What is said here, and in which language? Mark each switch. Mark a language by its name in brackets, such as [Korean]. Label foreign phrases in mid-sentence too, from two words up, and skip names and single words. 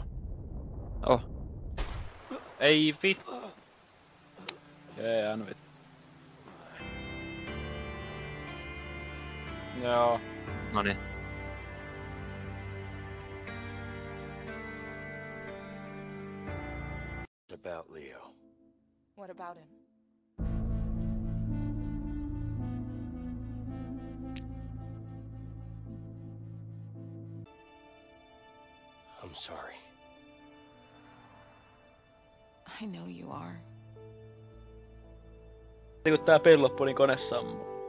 [Finnish] Oh. Ei vit... Jee, vit... Joo. Noniin. [English] About Leo. What about him? I'm sorry. I know you are. [Finnish] Kun tää peli loppuu, niin kone sammuu.